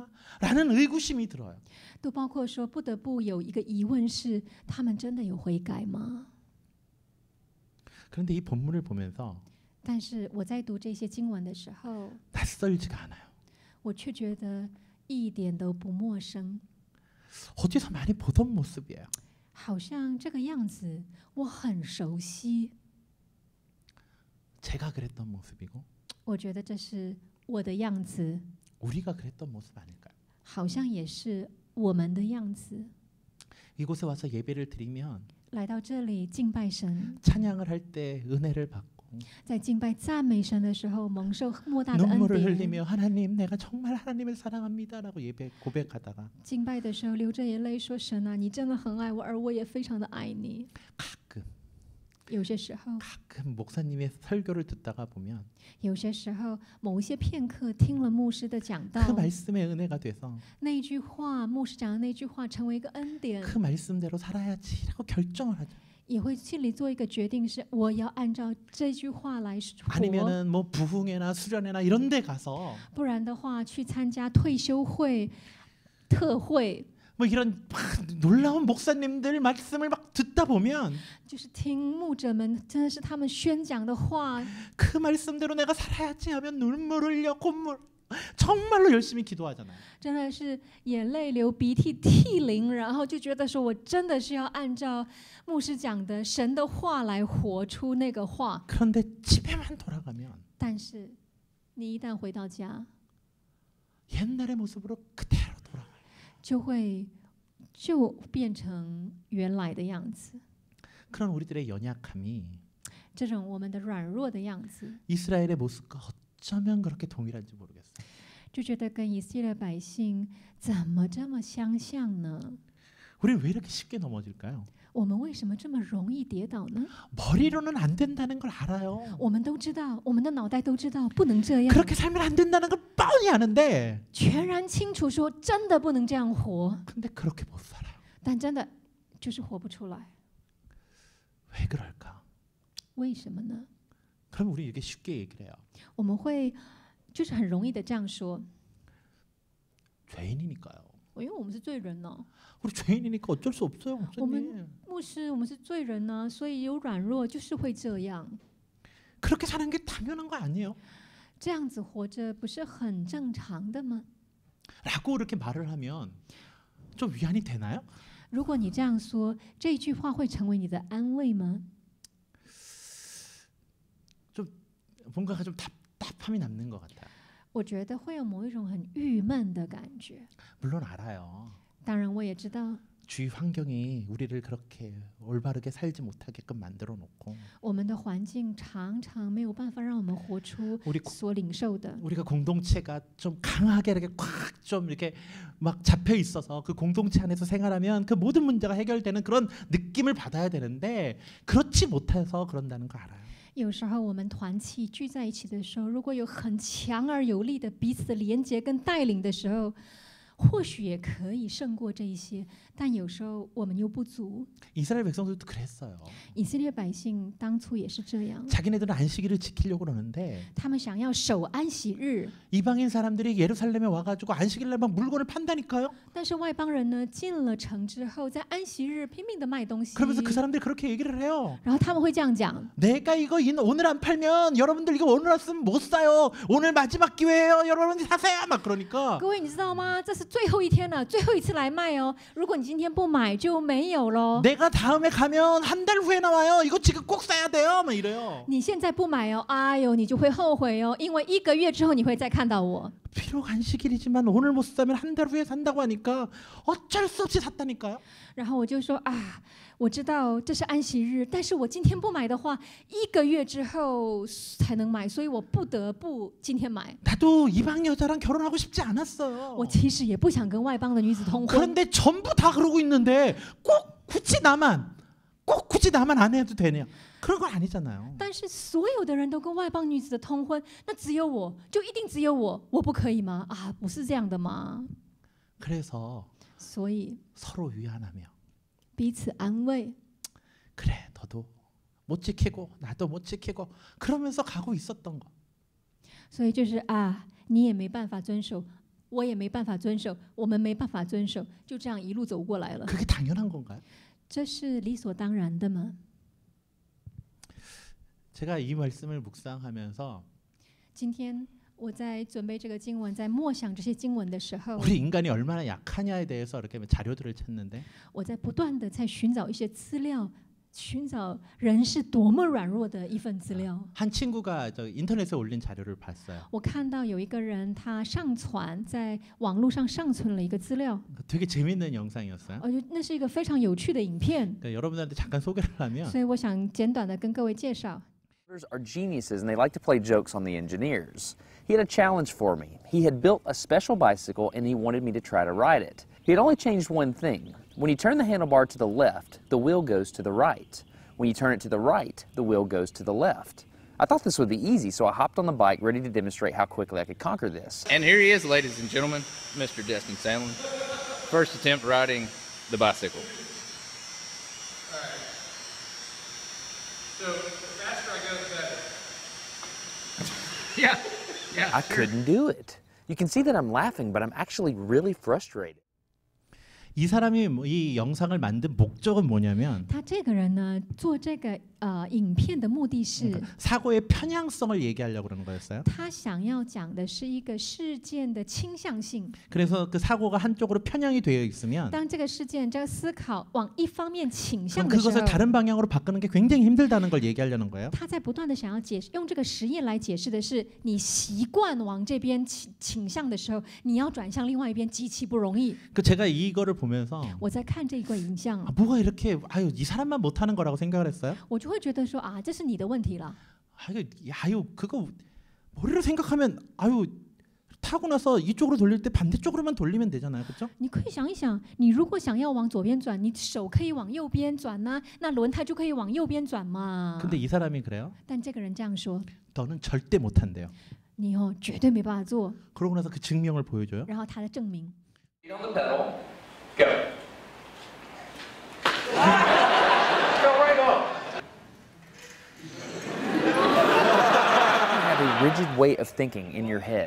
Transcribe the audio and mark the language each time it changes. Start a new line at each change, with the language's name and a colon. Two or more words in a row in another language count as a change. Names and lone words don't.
Korean: 라는 의구심이 들어요.
Chinese: 都包括说不得不有一个疑问是：他们真的有悔改吗？
Korean: 그런데 이 본문을 보면서
Chinese: 但是我在读这些经文的时候，
Korean: 낯설지가 않아요.
Chinese: 我却觉得一点都不陌生，
Korean: 어디서 많이 보던 모습이에요.
Chinese: 好像这个样子我很熟悉。
Korean: 제가 그랬던 모습이고
Chinese: 我觉得这是我的样子，
Korean: 우리가 그랬던 모습 아닐까요?
Chinese: 好像也是我们的样子。
Korean: 이곳에 와서 예배를 드리면
Chinese: 来到这里敬拜神，
Korean: 찬양을 할 때 은혜를 받고
Chinese: 在敬拜赞美神的时候，蒙受莫大的恩
Korean: 눈물을
Chinese: 典。
Korean: 흘리며 하나님 내가 정말 하나님을 사랑합니다라고 예배 고백하다가
Chinese: 敬拜的时候流着眼泪说：“神啊，你真的很爱我，而我也非常的爱你。
Korean: 가끔
Chinese: 有些时候，
Korean: 목사님의 설교를 듣다가 보면
Chinese: 有些时候，某一些片刻听了牧师的讲道，
Korean: 그 말씀의 은혜가 돼서
Chinese: 那一句话，牧师讲的那句话成为一个恩典，
Korean: 그 말씀대로 살아야지라고 결정을 하죠.
Chinese: 也会心里做一个决定，是我要按照这句话来活。
Korean: 아니면은 뭐 부흥회나 수련회나 이런 데 가서
Chinese: 不然的话，去参加退休会、特会，
Korean: 뭐 이런 막 놀라운 목사님들 말씀을 막 듣다 보면
Chinese: 就是听牧者们真的是他们宣讲的话，
Korean: 그 말씀대로 내가 살아야지 하면 눈물 흘려 콧물 정말로 열심히 기도하잖아요.
Chinese: 真的是眼泪流鼻涕涕零，然后就觉得说我真的是要按照牧师讲的神的话来活出那个话。
Korean: 그런데 집에만 돌아가면
Chinese: 但是你一旦回到家，
Korean: 옛날의 모습으로 그대로 돌아가요.
Chinese: 就变成原来的样子。
Korean: 그런 우리들의 연약함이
Chinese: 这种我们的软弱的样子，
Korean: 이스라엘의 모습과 어쩌면 그렇게 동일한지 모르겠어요.
Chinese: 就觉得跟以色列百姓怎么这么相像呢？
Korean: 우리는 왜 이렇게 쉽게 넘어질까요?
Chinese: 我们为什么这么容易跌倒呢？
Korean: 머리로는 안 된다는 걸 알아요.
Chinese: 我们都知道，我们的脑袋都知道不能这样，
Korean: 그렇게 살면 안 된다는 걸 뻔히 아는데
Chinese: 全然清楚说真的不能这样活，
Korean: 근데 그렇게 못 살아요.
Chinese: 但真的就是活不出来。
Korean: 왜 그럴까?
Chinese: 为什么呢？
Korean: 그럼 우리 이렇게 쉽게 얘기를 해요.
Chinese: 我们会就是很容易的这样说，
Korean: 죄인이니까요.
Chinese: 因为我们是罪人呢，
Korean: 우리 죄인이니까 어쩔 수 없어요,
Chinese: 我们
Korean: 목사님.
Chinese: 牧师我们是罪人呢，所以有软弱就是会这样。
Korean: 그렇게 사는 게 당연한 거 아니에요?
Chinese: 这样子活着不是很正常的吗？
Korean: 라고 이렇게 말을 하면 좀 위안이 되나요?
Chinese: 如果你这样说，这一句话会成为你的安慰吗？
Korean: 뭔가가 좀 답답함이 남는 것 같아요.
Chinese: 我觉得会有某一种很郁闷的感觉。
Korean: 물론 알아요.
Chinese: 当然，我也知道
Korean: 주위 환경이 우리를 그렇게 올바르게 살지 못하게끔 만들어 놓고
Chinese: 我们的环境常常没有办法让我们活出
Korean: 우리
Chinese: 所领受的。
Korean: 우리가 공동체가 좀 강하게 이렇게 꽉 좀 이렇게 막 잡혀 있어서 그 공동체 안에서 생활하면 그 모든 문제가 해결되는 그런 느낌을 받아야 되는데 그렇지 못해서 그런다는 거 알아요.
Chinese: 有时候我们团契聚在一起的时候，如果有很强而有力的彼此的连结跟带领的时候，或许也可以胜过这一些，但有时候我们又不足。
Korean: 이스라엘 백성들도 그랬어요.
Chinese: 以色列百姓当初也是这样，
Korean: 자기네들은 안식일을 지키려고 그러는데
Chinese: 他们想要守安息日，
Korean: 이방인 사람들이 예루살렘에 와가지고 안식일날 막 물건을 판다니까요.
Chinese: 但是外邦人呢进了城之后，在安息日拼命的卖东西，
Korean: 그러면서 그 사람들이 그렇게 얘기를 해요.
Chinese: 然后他们会这样讲：
Korean: 내가 이거 오늘 안 팔면 여러분들 이거 오늘 왔으면 못 사요. 오늘 마지막 기회예요. 여러분들 사세요. 막 그러니까
Chinese: 各位你知道吗？这是最后一天了，最后一次来卖哦。如果你今天不买就没有喽。
Korean: 내가 다음에 가면 한 달 후에 나와요. 이거 지금 꼭 사야 돼요. 막 이래요.
Chinese: 你现在不买哦，哎呦，你就会后悔哦，因为1个月之后你会再看到我。
Korean: 비록 안식일이지만 오늘 못 사면 한 달 후에 산다고 하니까 어쩔 수 없이 샀다니까요.
Chinese: 然后我就说啊，我知道这是安息日，但是我今天不买的话，1个月之后才能买，所以我不得不今天买。
Korean: 나도 이방 여자랑 결혼하고 싶지 않았어요.
Chinese: 我其实也不想跟外邦的女子通婚，
Korean: 그런데 전부 다 그러고 있는데 꼭 굳이 나만 안 해도 되냐? 그런 건 아니잖아요.
Chinese: 但是所有的人都跟外邦女子的通婚，那只有我，就一定只有我不可以吗？啊，不是这样的吗？
Korean: 그래서
Chinese: 所以
Korean: 서로 위안하며
Chinese: 彼此安慰，
Korean: 그래 너도 못 지키고 나도 못 지키고 그러면서 가고 있었던 거.
Chinese: 所以就是啊，你也没办法遵守，我也没办法遵守，我们没办法遵守，就这样一路走过来了。
Korean: 그게 당연한 건가요?
Chinese: 这是理所当然的吗？
Korean: 제가 이 말씀을 묵상하면서
Chinese: 今天我在准备这个经文，在默想这些经文的时候，
Korean: 우리 인간이 얼마나 약하냐에 대해서 이렇게 자료들을 찾는데
Chinese: 我在不断的在寻找一些资料，寻找人是多么软弱的一份资料。
Korean: 한 친구가 저 인터넷에 올린 자료를 봤어요.
Chinese: 我看到有一个人他上传在网络上上传了一个资料，
Korean: 되게 재밌는 영상이었어요.
Chinese: 我觉得那是一个非常有趣的影片，
Korean: 그러니까 여러분들한테 잠깐 소개를 하면
Chinese: 所以我想简短的跟各位介绍。
English: Are geniuses and they like to play jokes on the engineers. He had a challenge for me. He had built a special bicycle and he wanted me to try to ride it. He had only changed one thing. When you turn the handlebar to the left, the wheel goes to the right. When you turn it to the right, the wheel goes to the left. I thought this would be easy, so I hopped on the bike ready to demonstrate how quickly I could conquer this. And here he is, ladies and gentlemen, Mr. Destin Sandlin. First attempt riding the bicycle. So the faster I go, the better. Yeah. I couldn't do it. You can see that I'm laughing, but I'm actually really frustrated.
Korean: 이 사람이 이 영상을 만든 목적은 뭐냐면
Chinese: 他这个人呢，做这个影片的目的是，
Korean: 사고의 편향성을 얘기하려고 그러는 거였어요.
Chinese: 他想要讲的是一个事件的倾向性。
Korean: 그래서 그 사고가 한쪽으로 편향이 되어 있으면
Chinese: 当这个事件这个思考往一方面倾向
Korean: 그럼
Chinese: 的时
Korean: 그것을
Chinese: 候，
Korean: 다른 방향으로 바꾸는 게 굉장히 힘들다는 걸 얘기하려는 거예요.
Chinese: 他在不断的想要解释，用这个实验来解释的是，你习惯往这边倾向的时候，你要转向另外一边极其不容易。
Korean: 그 제가 이거를 보면서
Chinese: 我在看这个影像，
Korean: 뭐가 이렇게 아유 이 사람만 못하는 거라고 생각을 했어요.
Chinese: 我就会觉得说啊，这是你的问题了。
Korean: 아유 그거 머리로 생각하면 아유 타고 나서 이쪽으로 돌릴 때 반대쪽으로만 돌리면 되잖아요, 그렇죠?
Chinese: 你可以想一想，你如果想要往左边转，你手可以往右边转呐、那轮胎就可以往右边转嘛。
Korean: 근데 이 사람이 그래요.
Chinese: 但这个人这样说，
Korean: 너는 절대 못한대요.
Chinese: 你绝对没办法做。
Korean: 그러고 나서 그 증명을 보여줘요.
Chinese: 然后他的证明，
English: Feet on the pedal. Go. Go right on. You have a rigid way of thinking in your head.